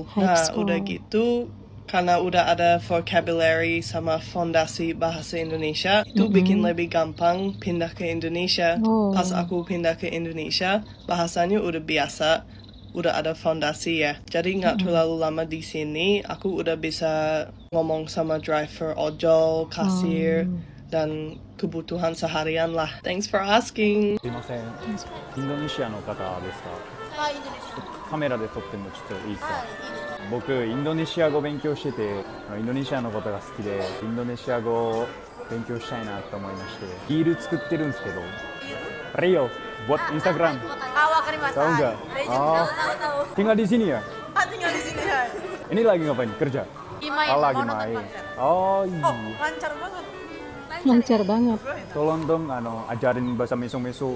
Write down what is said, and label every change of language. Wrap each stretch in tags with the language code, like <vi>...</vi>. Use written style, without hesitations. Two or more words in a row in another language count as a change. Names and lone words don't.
<id>Udah gitu karena udah ada vocabulary sama fondasi bahasa Indonesia, itu bikin lebih gampang pindah ke Indonesia. Pas aku pindah ke Indonesia, bahasanya udah biasa. Udah ada fondasi ya, jadi nggak terlalu lama di sini. Aku udah bisa ngomong sama driver ojol, kasir, dan kebutuhan seharian lah.</id> <en>Thanks for asking.</en> <ja>すいません。インドネシアの方ですか？はい、インドネシア。カメラで撮ってもちょっといいですか？はい、いいです。僕インドネシア語勉強してて、インドネシアのことが好きで、インドネシア語を勉強したいなと思いまして、リール作ってるんですけど、</ja> <id>Rio buat Instagram. Tahu nggak? Tinggal di sini ya? Tinggal di sini ya. Ini lagi ngapain? Kerja? Lagi main. Oh iya. Lancar banget. Lancar banget. Tolong dong, ajarin bahasa meso-meso.</id>